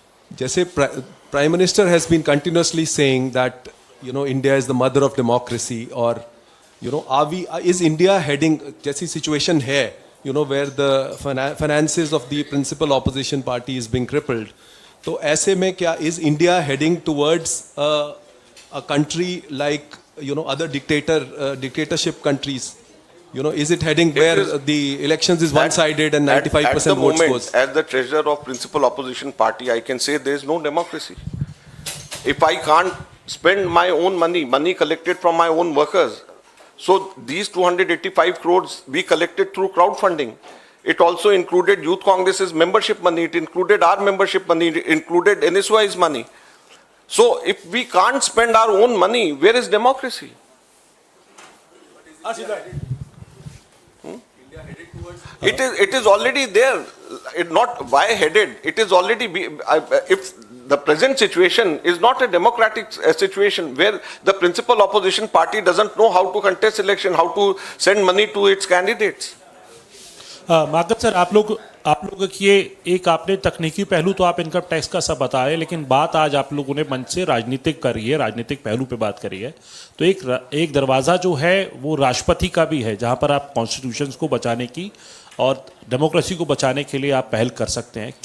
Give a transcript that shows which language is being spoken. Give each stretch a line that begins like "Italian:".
Hindi: जैसे
English: prime minister has been continuously saying that India is the mother of democracy,
Hindi: और
English: is India heading,
Hindi: जैसी situation है
English: where the finances of the principal opposition party is being crippled,
Hindi: तो ऐसे में क्या
English: Is India heading towards a country like other dictatorship countries? Is it heading where the elections is one-sided and 95% votes goes? As the treasurer of principal opposition party, I can say there is no democracy. If I can't spend my own money collected from my own workers, so these 285 crores we collected through crowdfunding. It also included Youth Congress's membership money, it included our membership money, it included NSY's money. So if we can't spend our own money, where is democracy? It is already there. It not why headed. It is already if the present situation is not a democratic situation where the principal opposition party doesn't know how to contest election, how to send money to its candidates.
Hindi: Madhav sir, आप लोग की ये एक आपने तकनीकी पहलू तो आप इनकम टैक्स का सब बता रहे हैं, लेकिन बात आज आप लोगों ने मंच से राजनीतिक करी है, राजनीतिक पहलू पे बात करी है। तो एक दरवाज़ा जो है वो राष्ट्रपति का भी है, जहां पर आप कॉन्स्टिट्यूशन को बचाने की और डेमोक्रेसी को बचाने के लिए आप पहल कर सकते हैं।